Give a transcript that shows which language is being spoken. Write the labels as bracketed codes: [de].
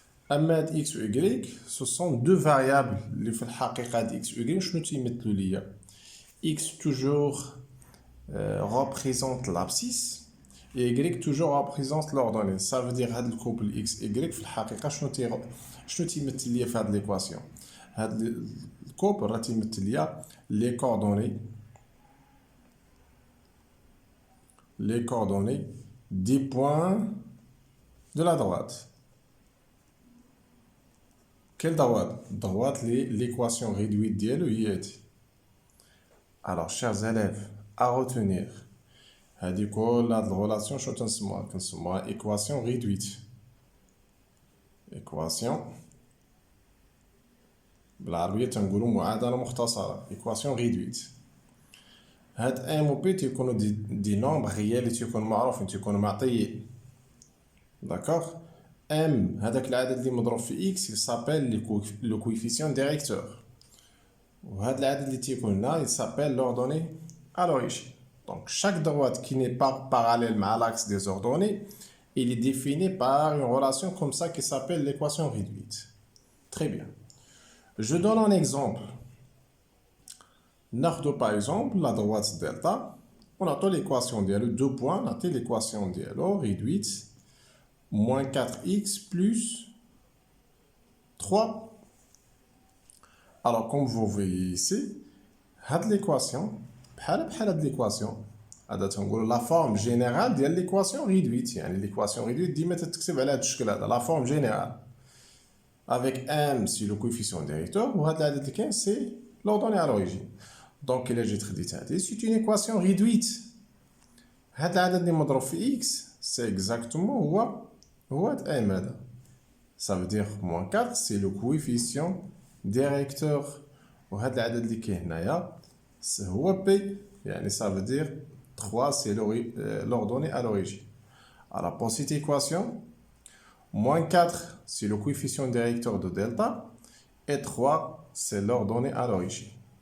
[ar] أما [fr] X ou Y, ce sont deux variables [ar] اللي في الحقيقة [fr] X ou Y [ar] شنو تيمثلوا ليا؟ [fr] X toujours représente l'abscisse et Y toujours représente l'ordonnée. Ça veut dire [ar] هاد الكوبل X Y في الحقيقة شنو تيمثل ليا في هاد l'équation؟ هاد الكوبل راه تيمثل ليا [fr] les coordonnées des points de la droite. Quelle droite? Droite l'équation réduite [ar] ديالو هي هادي. [fr] Alors chers élèves, à retenir [ar] هادي كل هاد الريلاسيون شنو كنسموها [fr] équation réduite. [ar] équation بالعربية تنقولوا معادلة مختصرة équation réduite. هاد M و P تيكونوا دي [fr] nombres réels [ar] اللي تيكونوا معروفين تيكونوا معطيين. [fr] D'accord? [ar] M هذاك العدد اللي مضروب في X [fr] il s'appelle le coefficient directeur. [ar] وهذا العدد اللي تيكون هنا [fr] il s'appelle l'ordonnée à l'origine. Donc chaque droite qui n'est pas parallèle à l'axe des ordonnées, il est défini par une relation comme ça qui s'appelle l'équation réduite. Très bien. Je donne un exemple. [ar] ناخدو [fr] par exemple la droite delta [ar] ونعطو [fr] l'équation ديالو 2 points نعطي l'équation ديالو réduite moins 4x plus 3. Alors comme vous voyez ici هاد l'équation [ar] بحال هاد [fr] l'équation [ar] هذا تنقولوا [fr] la forme générale ديال l'équation réduite يعني l'équation réduite [ar] ديما تتكتب على هاد الشكل هذا [fr] la forme générale avec m c'est le coefficient directeur [ar] وهاد العدد اللي كاين [fr] c'est l'ordonnée à l'origine. Donc [ar] إلا جيت خديت هادي [fr] c'est une équation réduite. [ar] هاد العدد اللي مضروب في x [fr] c'est exactement [ar] هو هاد m هذا. [fr] Ça veut dire moins 4 c'est le coefficient directeur [ar] وهاد العدد اللي كاين هنايا هو p يعني [fr] ça veut dire 3 c'est l'ordonnée à l'origine. Alors pour cette équation moins 4 c'est le coefficient directeur de delta et 3 c'est l'ordonnée à l'origine.